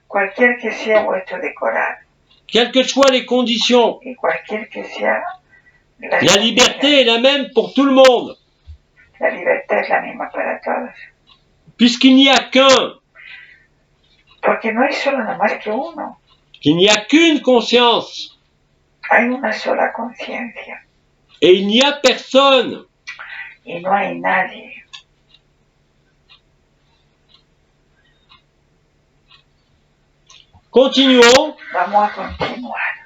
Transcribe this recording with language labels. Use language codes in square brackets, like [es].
[es] Cualquier que sea vuestro decorado [fr] quelles que soient les conditions, [es] y cualquier que sea [fr] la liberté est la même pour tout le monde, [es] la libertad es la misma para todos. [fr] puisqu'il n'y a qu'un, [es] Porque no hay solo nada más que uno, [fr] qu'il n'y a qu'une conscience, [es] hay una sola conciencia [fr] et il n'y a personne. [es] y no hay nadie. [fr] Continuons. [es] Vamos a continuar.